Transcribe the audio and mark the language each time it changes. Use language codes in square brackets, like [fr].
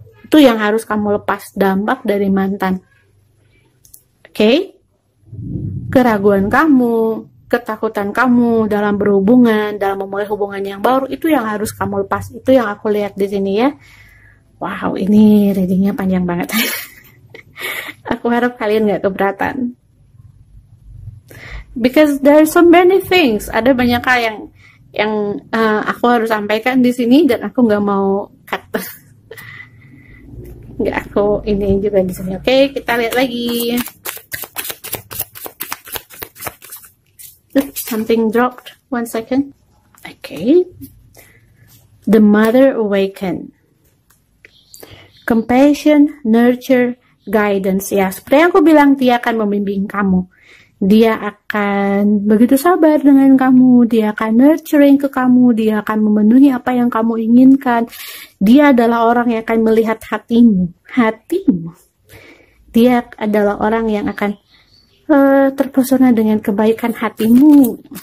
[id] Itu yang harus kamu lepas, dampak dari mantan. Oke? Keraguan kamu, ketakutan kamu dalam berhubungan, dalam memulai hubungan yang baru, itu yang harus kamu lepas. Itu yang aku lihat di sini ya. Wow, ini readingnya panjang banget. Aku harap kalian gak keberatan. [en] Because there are so many things. [id] Ada banyak hal yang aku harus sampaikan di sini, dan aku nggak mau cut. Nggak, aku ini juga di sini. Oke, kita lihat lagi. [en] Something dropped. 1 second. Okay. The mother awakened. Compassion, nurture, guidance. [id] Ya, seperti yang aku bilang, dia akan membimbing kamu. Dia akan begitu sabar dengan kamu. Dia akan nurturing ke kamu. Dia akan memenuhi apa yang kamu inginkan. Dia adalah orang yang akan melihat hatimu. Hatimu. Dia adalah orang yang akan terpesona dengan kebaikan hatimu.